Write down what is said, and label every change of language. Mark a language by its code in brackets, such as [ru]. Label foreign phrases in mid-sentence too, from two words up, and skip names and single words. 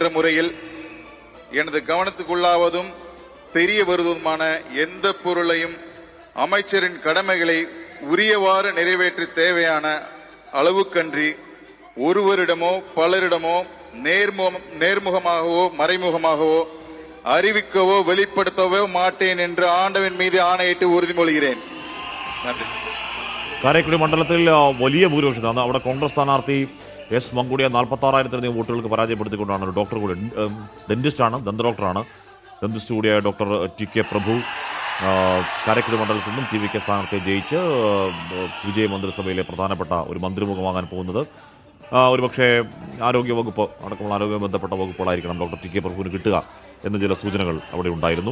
[ta] முறையில் எனது கவனத்துக்குள்ளாவதும் தெரிய வருவதுமான எந்த பொருளையும் அமைச்சரின் கடமைகளை உரியவாறு நிறைவேற்ற தேவையான அளவுக்கன்றி ஒருவரிடமோ பலரிடமோ நேர்முகமாகவோ மறைமுகமாகவோ அறிவிக்கவோ வெளிப்படுத்தவோ மாட்டேன் என்று ஆண்டவன் மீது ஆணையிட்டு உறுதிமொழிகிறேன். நன்றி. [ml] കാരക്കുടി മണ്ഡലത്തിൽ വലിയ ഭൂരിപക്ഷം അവിടെ കോൺഗ്രസ് സ്ഥാനാർത്ഥി എസ് മങ്കുടിയ 46,000 വോട്ടുകൾക്ക് പരാജയപ്പെടുത്തിക്കൊണ്ടാണ്. ഒരു ഡോക്ടർ കൂടി, ഡെന്റിസ്റ്റാണ്, ദന്തഡോക്ടറാണ്, ഡെന്റിസ്റ്റ് കൂടിയായ ഡോക്ടർ TK പ്രഭു കാരക്കുടി മണ്ഡലത്തിൽ നിന്നും TVK സ്ഥാനാർത്ഥിയെ ജയിച്ച് വിജയ മന്ത്രിസഭയിലെ പ്രധാനപ്പെട്ട ഒരു മന്ത്രിമുഖമാകാൻ പോകുന്നത് ഒരുപക്ഷെ ആരോഗ്യവകുപ്പ് അടക്കമുള്ള ആരോഗ്യവുമായി ബന്ധപ്പെട്ട വകുപ്പുകളായിരിക്കണം ഡോക്ടർ TK പ്രഭുവിന് കിട്ടുക എന്ന ചില സൂചനകൾ അവിടെ ഉണ്ടായിരുന്നു.